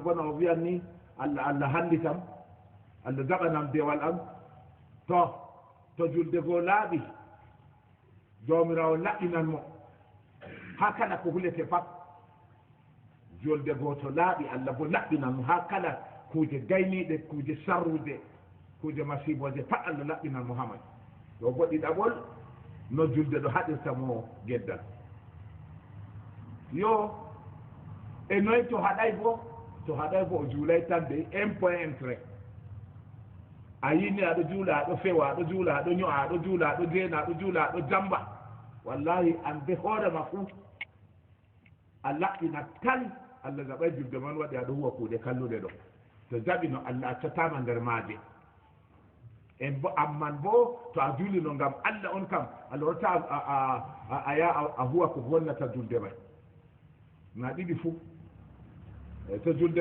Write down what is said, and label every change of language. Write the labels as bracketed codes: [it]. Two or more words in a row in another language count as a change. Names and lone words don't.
[ff] bo no o wiyan ni Allah hallitam Allah jaɓanam dewal am to julde goo laaɓi jomirawo laɓɓinan mo ha kala ko hulete pat julde goo to laaɓi Allah bo laɓɓinan mo ha kala kuje gayniɗe kuje sarrude kuje masiboje pat Allah laɓɓinan mo hamay ɗo bo ɗiɗaɓol no julde ɗo haɗirta mo geddal yo e noyi to haɗay bo o juulay tan de [fr] un point intérêt [ff] a yini aɗo juula aɗo fewa aɗo juula aɗo ño'a aɗo juula aɗo jeena aɗo juula aɗo jamba wallahi an be hoorema fuu a laɓɓina tan Allah jaɓay julde man waɗi aɗo huwa kuuɗe kalluɗe ɗo to jaɓi no Allah accatama nder maaje en bo amman bo to a juulino ngam Allah on kam Allah wota a ya a huwa ko wonnata julde may na ɗiɗi fuu to julde